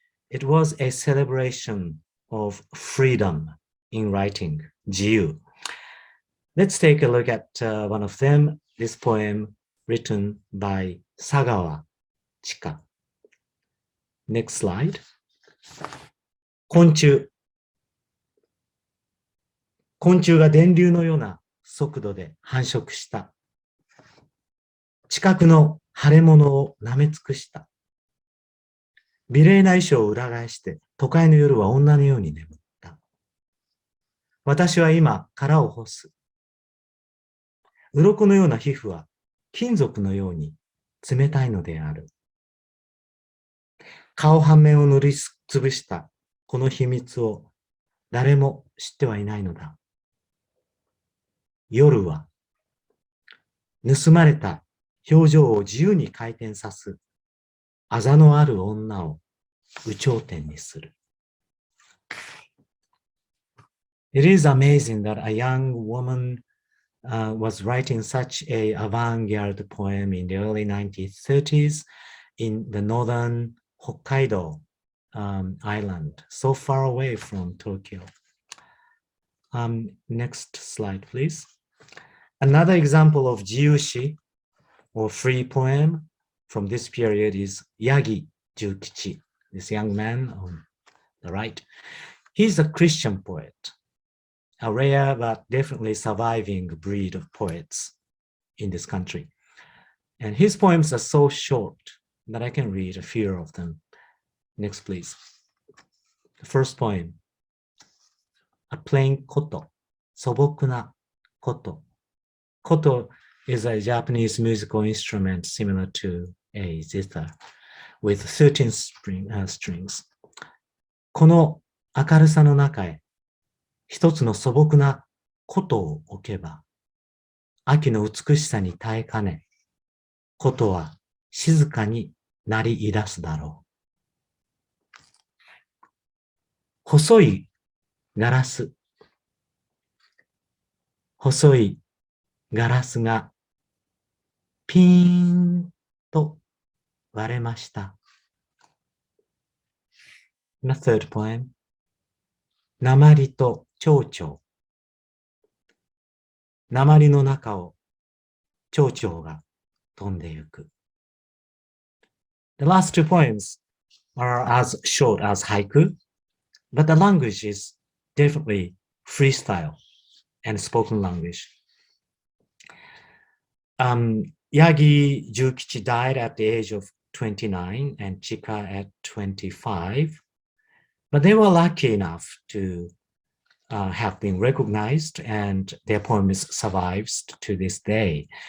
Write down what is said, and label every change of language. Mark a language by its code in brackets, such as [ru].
[en] It was a celebration of freedom in writing, jiu. Let's take a look at one of them, this poem written by Sagawa Chika. Next slide. [ja] 昆虫が電流のような速度で繁殖した。近くの腫れ物を舐め尽くした。美麗な衣装を裏返して都会の夜は女のように眠った。私は今殻を干す。鱗のような皮膚は金属のように冷たいのである。顔半面を塗りつぶしたこの秘密を誰も知ってはいないのだ。夜は盗まれた表情を自由に回転さすあざのある女を有頂天にする。 [en] It is amazing that a young woman was writing such a avant-garde poem in the early 1930s in the northern Hokkaido island, so far away from Tokyo. Next slide, please. Another example of jiushi, or free poem, from this period is Yagi Jukichi, this young man on the right. He's a Christian poet, a rare but definitely surviving breed of poets in this country. And his poems are so short that I can read a few of them. Next, please. The first poem, a plain koto, [ja] 素朴なkoto. [en] Koto is a Japanese musical instrument similar to a zither with 13 strings. [ja] この明るさの中へ一つの素朴なkotoを置けば秋の美しさに耐えかねkotoは静かに鳴り出すだろう。細いガラス。細いガラスがピーンと割れました。 [en] The third poem. [ja] 鉛と蝶々。鉛の中を蝶々が飛んでゆく。 [en] The last two poems are as short as haiku, but the language is definitely freestyle and spoken language. Yagi Jukichi died at the age of 29 and Chika at 25, but they were lucky enough to have been recognized and their poems survives to this day.